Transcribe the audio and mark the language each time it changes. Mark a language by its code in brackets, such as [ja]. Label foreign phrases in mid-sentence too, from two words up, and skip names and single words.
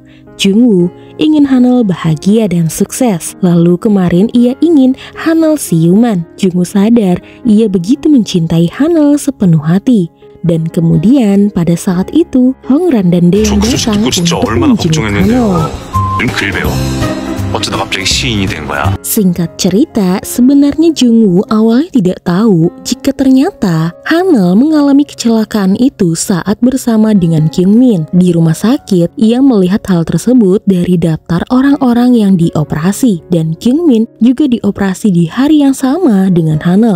[id] Jungwoo ingin Hanel bahagia dan sukses. Lalu kemarin ia ingin Hanel siuman. Jungwoo sadar ia begitu mencintai Hanel sepenuh hati. Dan kemudian pada saat itu Hongran dan Daeyeon datang untuk menjenguk Hanel. [ko] 어쩌다 갑자기 시인이 된 거야? [id] Singkat cerita, sebenarnya Jungwoo awalnya tidak tahu jika ternyata Hanel mengalami kecelakaan itu saat bersama dengan Kyungmin. Di rumah sakit, ia melihat hal tersebut dari daftar orang-orang yang dioperasi. Dan Kyungmin juga dioperasi di hari yang sama dengan Hanel.